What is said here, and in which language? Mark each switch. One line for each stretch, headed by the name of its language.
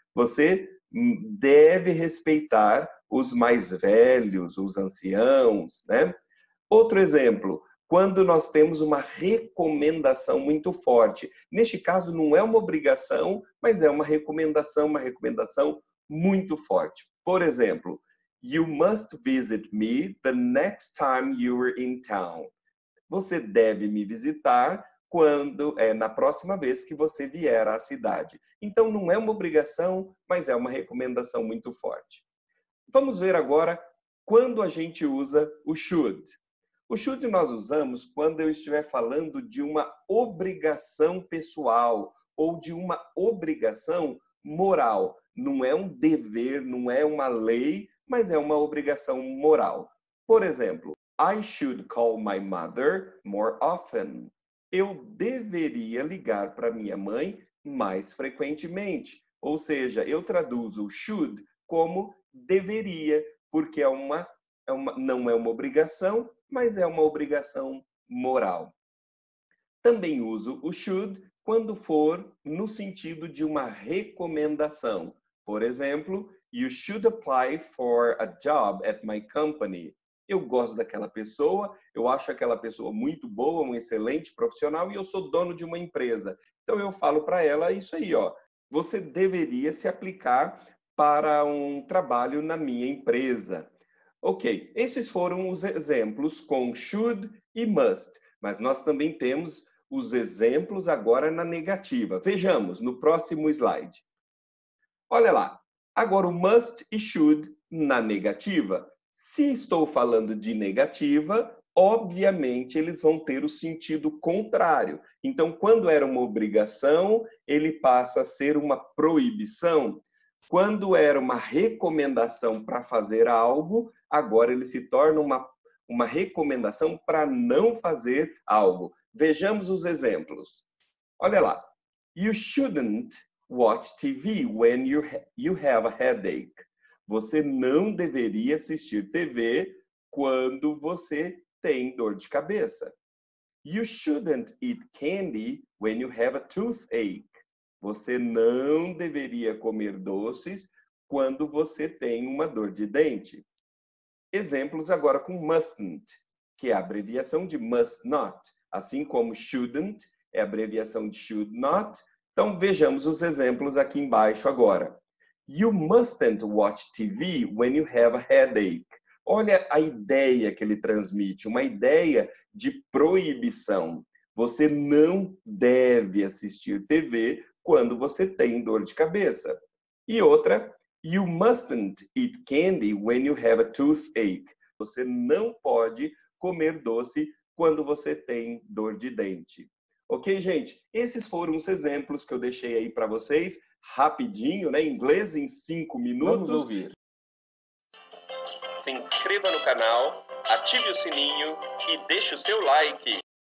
Portuguese: Você deve respeitar os mais velhos, os anciãos, né? Outro exemplo, quando nós temos uma recomendação muito forte. Neste caso, não é uma obrigação, mas é uma recomendação muito forte. Por exemplo,
English: you must visit me the next time you're in town.
Portuguese: Você deve me visitar na próxima vez que você vier à cidade. Então, não é uma obrigação, mas é uma recomendação muito forte. Vamos ver agora quando a gente usa o should. O should nós usamos quando eu estiver falando de uma obrigação pessoal ou de uma obrigação moral. Não é um dever, não é uma lei, mas é uma obrigação moral. Por exemplo,
English: I should call my mother more often.
Portuguese: Eu deveria ligar para minha mãe mais frequentemente. Ou seja, eu traduzo o should como deveria, porque não é uma obrigação, mas é uma obrigação moral. Também uso o should quando for no sentido de uma recomendação. Por exemplo,
English: you should apply for a job at my company.
Portuguese: Eu gosto daquela pessoa, eu acho aquela pessoa muito boa, um excelente profissional e eu sou dono de uma empresa. Então eu falo para ela isso aí, ó. Você deveria se aplicar para um trabalho na minha empresa. Ok, esses foram os exemplos com should e must, mas nós também temos os exemplos agora na negativa. Vejamos no próximo slide. Olha lá, agora o must e should na negativa. Se estou falando de negativa, obviamente eles vão ter o sentido contrário. Então, quando era uma obrigação, ele passa a ser uma proibição. Quando era uma recomendação para fazer algo, agora ele se torna uma recomendação para não fazer algo. Vejamos os exemplos. Olha lá.
English: You shouldn't watch TV when you have a headache.
Portuguese: Você não deveria assistir TV quando você tem dor de cabeça.
English: You shouldn't eat candy when you have a toothache.
Portuguese: Você não deveria comer doces quando você tem uma dor de dente. Exemplos agora com mustn't, que é a abreviação de must not, assim como shouldn't é a abreviação de should not. Então vejamos os exemplos aqui embaixo agora.
English: You mustn't watch TV when you have a headache.
Portuguese: Olha a ideia que ele transmite, uma ideia de proibição. Você não deve assistir TV quando você tem dor de cabeça. E outra,
English: you mustn't eat candy when you have a toothache.
Portuguese: Você não pode comer doce quando você tem dor de dente. Ok, gente? Esses foram os exemplos que eu deixei aí para vocês. Rapidinho, né? Inglês em 5 minutos. Vamos ouvir. Se inscreva no canal, ative o sininho e deixe o seu like.